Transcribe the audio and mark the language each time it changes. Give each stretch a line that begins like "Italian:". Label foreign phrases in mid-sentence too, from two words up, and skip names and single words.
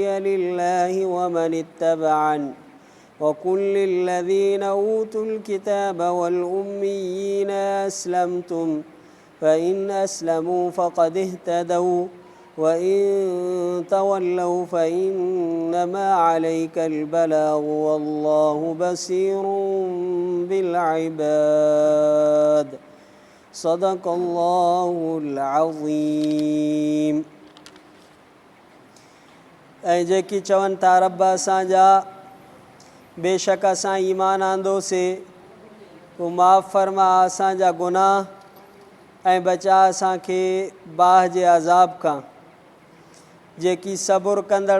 Arabic: لله ومن اتبعني وقل للذين أوتوا الكتاب والأميين أسلمتم فإن أسلموا فقد اهتدوا وإن تولوا فإنما عليك البلاغ والله بصير بالعباد صدق الله العظيم
Sindhi: ऐं जेकी चवनि था रब असांजा बेशक असां ईमान आंदोसीं पोइ माफ़ फरमा असांजा गुनाह ऐं बचा असांखे बाह जे अज़ाब खां जेकी सबुर कंदड़